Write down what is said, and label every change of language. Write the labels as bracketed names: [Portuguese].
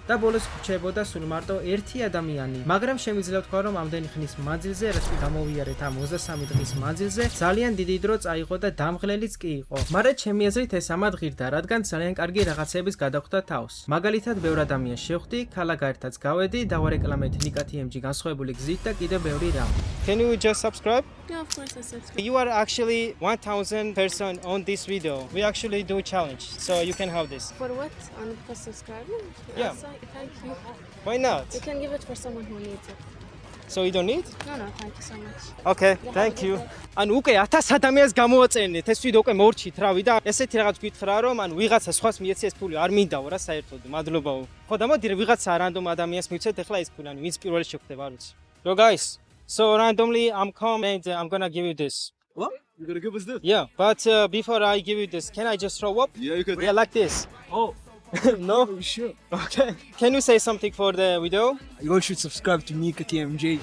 [Georgian] და ბოლოს რჩებოდა სულ მარტო ერთი ადამიანი. მაგრამ შემიძლია ვთქვა რომ ამდენი ხნის მანძილზე, რაც გამოვიარეთ ამ 23 დღის მანძილზე, ძალიან დიდი დრო წაიღო და დამღლელიც კი იყო. მაგრამ ჩემი აზრით ეს ამად ღირდა, რადგან ძალიან კარგი რაღაცების გადახვდა თავს. მაგალითად, ბევრ ადამიანს შევხვდი, ქალაგაერთაც გავედი და ვარეკლამეთ Nika TMG განსხვავებული გზით და კიდევ ბევრი რამ. [English] Can you just subscribe? Yeah, of course I subscribe. You are actually 1000 person on this video. We actually do challenge, so you can have this. For what? On for subscribing? Yeah. Thank you. Why not? You can give it for someone who needs it. So you don't need? No, thank you so much. Okay, thank you. [Georgian] ანუ უკვე 1000 ადამიანს გამოვაწერნეთ ეს ვიდეო უკვე მორჩით რავი და ესეთი რაღაც გითხრა რომ ანუ ვიღაცა სხვას მიეცი ეს ფული არ მინდაო რა საერთოდ მადლობაო. ხო და მოდი ვიღაცა რანდომ ადამიანს მივცეთ ახლა ეს ფული ანუ ვინც პირველი შეხვდება არ ვიცი. [English] So guys, so randomly I'm come and I'm gonna give you this. What? You gonna give us this? Yeah, but before I give you this, can I just throw up? Yeah, you could. Yeah, like this. Oh. No? Sure. Okay. Can you say something for the video? You all should subscribe to Nika TMG.